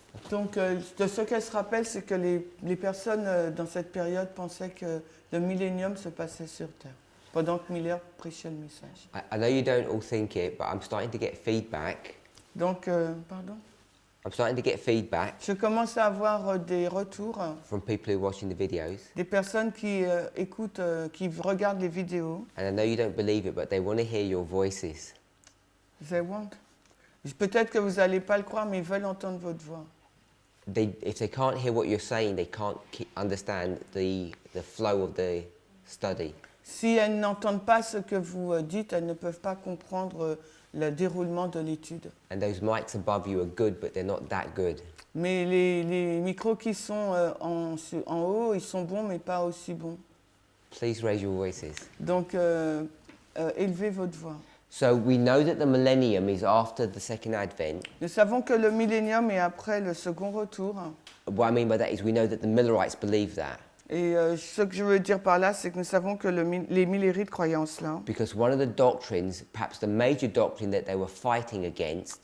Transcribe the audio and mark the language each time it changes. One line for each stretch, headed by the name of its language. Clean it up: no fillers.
French: Donc, de ce qu'elle se rappelle, c'est que les personnes dans cette période pensaient que le millénium se passait sur Terre, pendant que Miller prêchait le message.
English: I know you don't all think it, but I'm starting to get feedback.
French: Donc, pardon?
English: I'm starting to get feedback
French: Je commence à avoir des retours,
English: from people who are watching the videos.
French: des personnes qui écoutent, qui regardent les vidéos.
English: And I know you don't believe it, but they want to hear your voices. They want.
French: Peut-être que vous n'allez pas le croire, mais ils veulent entendre votre voix.
English: If they can't hear what you're saying, they can't understand the flow of the study.
French: Si elles n'entendent pas ce que vous dites, elles ne peuvent pas comprendre le déroulement de l'étude.
English: And those mics above you are good, but they're not that good.
French: Mais les micros qui sont en haut, ils sont bons, mais pas aussi bons.
English: Please raise your voices.
French: Donc, élevez votre voix.
English: So we know that the millennium is after the second advent.
French: Nous savons que le millénium est après le second retour.
English: What I mean by that is we know that the Millerites believe that.
French: Et ce que je veux dire par là, c'est que nous savons que les millérites croyaient en cela.
English: Because one of the doctrines, perhaps the major doctrine that they were fighting against,